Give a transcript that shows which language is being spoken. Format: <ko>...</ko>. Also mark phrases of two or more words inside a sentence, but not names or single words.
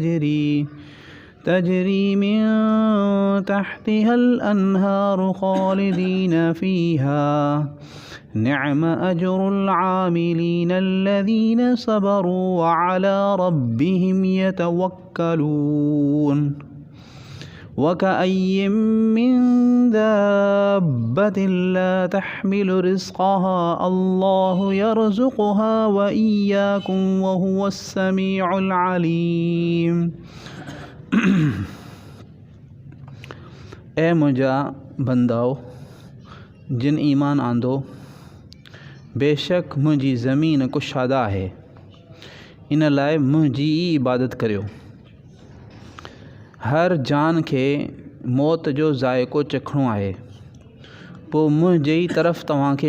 <ar>تجري من تحتها الأنهار خالدين فيها نعم أجر العاملين الذين صبروا وعلى ربهم يتوكلون وكأي من دابة لا تحمل رزقها الله يرزقها وإياكم وهو السميع العليم</ar> <sd>ए मुंहिंजा बंदाओ जिन ईमान आंदो बेशक मुंहिंजी ज़मीन कुशादा आहे इन लाइ मुंहिंजी इबादत करियो हर जान खे मौत जो ज़ाइक़ो चखणो आहे पोइ मुंहिंजे ई तरफ़ तव्हांखे</sd>